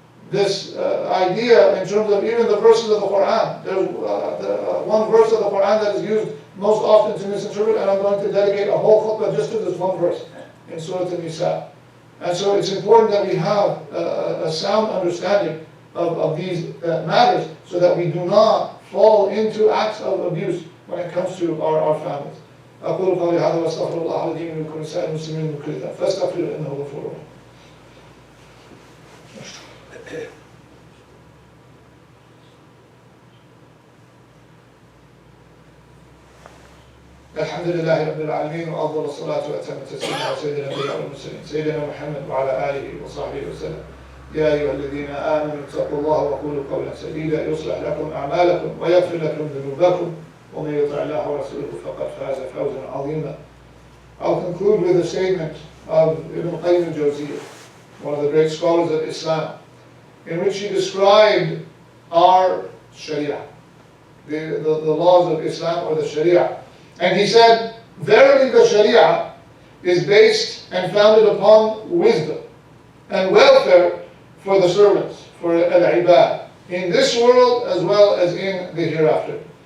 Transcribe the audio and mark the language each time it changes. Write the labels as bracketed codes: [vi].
[en] This idea in terms of even the verses of the Quran, there's one verse of the Quran that is used most often to misinterpret, and I'm going to dedicate a whole khutbah just to this one verse in Surah An-Nisa. And so it's important that we have a sound understanding of these matters so that we do not fall into acts of abuse when it comes to our families. [ar] أقول قولي هذا وأستغفر الله العظيم من كل سائر المسلمين من كل ذنب فاستغفروه إنه غفور رحيم. الحمد لله رب العالمين وأفضل الصلاة وأتم التسليم على سيد الأنبياء والمرسلين سيدنا محمد وعلى آله وصحبه وسلم. يا أيها الذين آمنوا اتقوا الله وقولوا قولا سديدا يصلح لكم أعمالكم ويغفر لكم ذنوبكم ومن يطع الله ورسوله فقد فاز فوزا عظيما. [en] I'll conclude with a statement of Ibn Qayyim al-Jawziyah, one of the great scholars of Islam, in which he described our Sharia, the laws of Islam or the Sharia. And he said, verily the Sharia is based and founded upon wisdom and welfare for the servants, for al-ibad, in this world as well as in the hereafter.